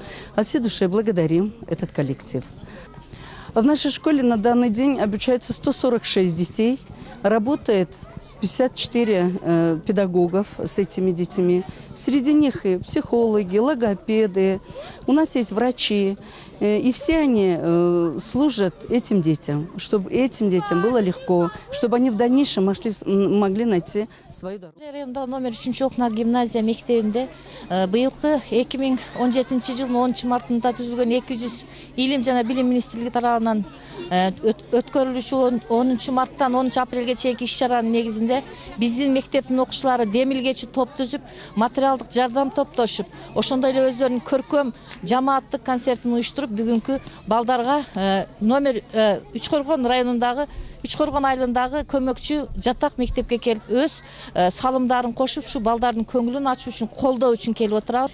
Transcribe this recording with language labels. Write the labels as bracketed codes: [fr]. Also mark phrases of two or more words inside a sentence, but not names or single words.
[ru] От всей души благодарим этот коллектив. В нашей школе на данный день обучаются 146 детей, работает 54 педагогов с этими детьми. Среди них и психологи, логопеды, у нас есть врачи. И все они служат этим детям, чтобы этим детям было легко, чтобы они в дальнейшем могли найти свою дорогу. [ky] Районда номер 3 Охна гимназия мектебинде быйылкы 2017 жылдын 10 мартында түзүлгөн 200 илим жана билим министрлиги тарабынан өткөрүлүшү 10 марттан 10 апрелге чейинки иш-чаранын негизинде биздин мектептин окуучулары демилгечи топ түзүп, материалдык жардам топтошуп, ошондой эле өздөрүнүн көркөм жамааттык концертин уюштуруп, бүгүнкү балдарга номер 3 Коргон районундагы 3 Коргон айылындагы көмөкчү жатак мектепке келип өз салымдарын кошуп, ушу балдардын көңүлүн ачуу үчүн, колдоо үчүн келип отурабыз.